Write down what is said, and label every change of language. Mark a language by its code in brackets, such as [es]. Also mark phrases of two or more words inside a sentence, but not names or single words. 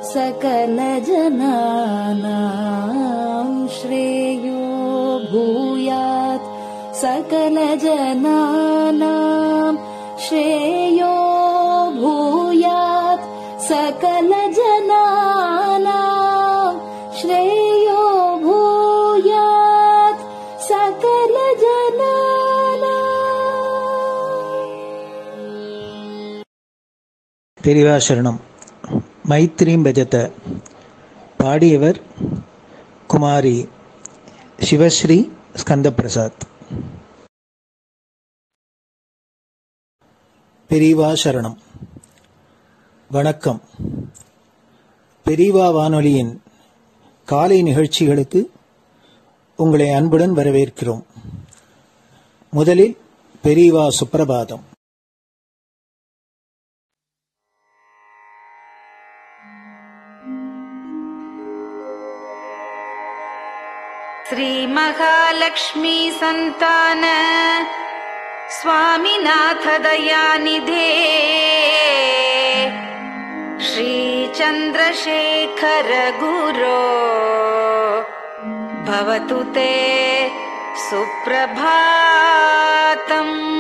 [sa] सकलजनानां श्रेयो भूयात् सकलजनानां श्रेयो भूयात् सकलजनानां श्रेयो भूयात् सकलजनानां. [ta] பெரியவா சரணம். மைத்ரீம் பஜத பாடியவர் குமாரி சிவஸ்ரீ ஸ்கந்தபிரசாத். பெரியவா சரணம். வணக்கம். பெரியவா வானொலியின் காலை நிகழ்ச்சிகளுக்கு உங்களை அன்புடன் வரவேற்கிறோம். முதலில் பெரியவா சுப்பிரபாதம். [sa] श्री महालक्ष्मी संतान स्वामीनाथ दयानिधे श्री चंद्रशेखर गुरो भवतु ते सुप्रभातम्.